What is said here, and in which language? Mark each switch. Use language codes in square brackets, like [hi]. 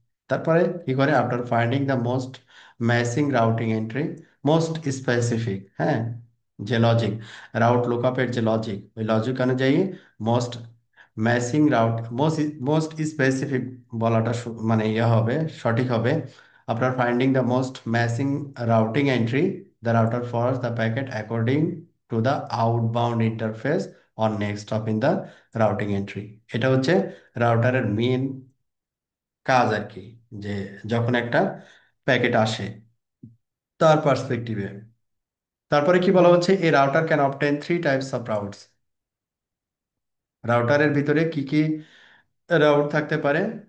[bn] তারপরে কি করে, [en] after finding the most matching routing entry, [bn] most specific, হ্যাঁ, যে লজিক, রাউট লুকআপের যে লজিক, ওই লজিক অনুযায়ী most matching route, most most specific বলাটা মানে ইয়ে হবে, সঠিক হবে। [en] After finding the most matching routing entry, the router forwards the packet according to the outbound interface or next stop in the routing entry. [bn] এটা হচ্ছে রাউটারের main কাজ আর কি, যে যখন একটা প্যাকেট আসে তার পার্সপেক্টিভে। তারপরে কি বলা হচ্ছে, এই router can obtain three types of routes. রাউটারের ভিতরে কি কি রাউট থাকতে পারে?